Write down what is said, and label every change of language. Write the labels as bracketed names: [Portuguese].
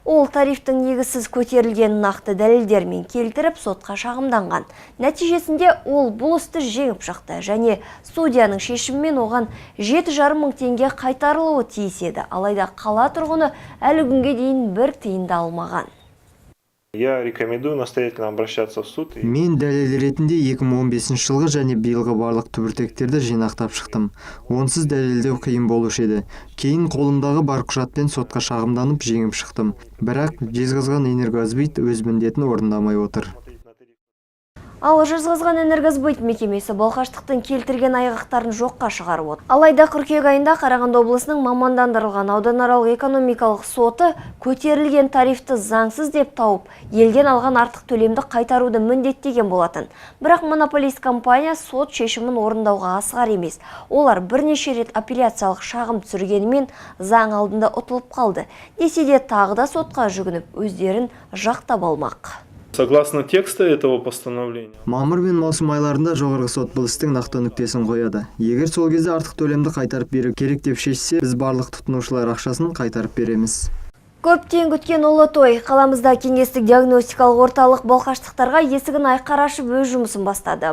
[Kazakh] Ол тарифтің негізсіз көтерілген нақты дәлелдермен келтіріп сотқа шағымданған. Нәтижесінде ол бұл істі жеңіп шықты және судьяның шешімімен оған 7,5 мың теңге қайтарылуы тиіс еді. Алайда қала тұрғыны әлі күнге дейін бір тиын да алмаған. [Russian] Я рекомендую настоятельно обращаться в суд. [Kazakh] Мен дәлел ретінде 2015 жылғы және биылғы барлық түбіртектерді жинақтап шықтым. Онсыз дәлелдеу қиын болушы еді. Кейін қолымдағы бар құжатпен сотқа шағымданып жеңіп шықтым. Бірақ Жезқазған энергосбыт өз міндетін орындамай отыр. Ал Жезқазған-Энергосбыт мекемесі балқаштықтың келтірген айғақтарын жоққа шығарып отыр. Алайда қыркүйек айында Қарағанды облысының мамандандырылған ауданаралық экономикалық соты көтерілген тарифті заңсыз деп тауып, елден алған артық төлемді қайтаруды міндеттеген болатын. Бірақ монополист компания сот шешімін орындауға асығар емес. Олар бірнеше рет апелляциялық шағым түсіргенімен заң алдында ұтылып қалды. Десе де тағы да сотқа жүгініп, өздерін жақтап алмақ. [Russian] Согласно текста этого постановления. [Kazakh] Мамыр мен маусым айларында жоғарғы сот бұл істің нақты нүктесін қояды. Егер сол кезде артық төлемді қайтарып беру керек деп шешсе, біз барлық тұтынушылар ақшасын қайтарып береміз. Көптен күткен ұлы той. Қаламызда кеңестік диагностикалық орталық балқаштықтарға есігін айқара ашып өз жұмысын бастады.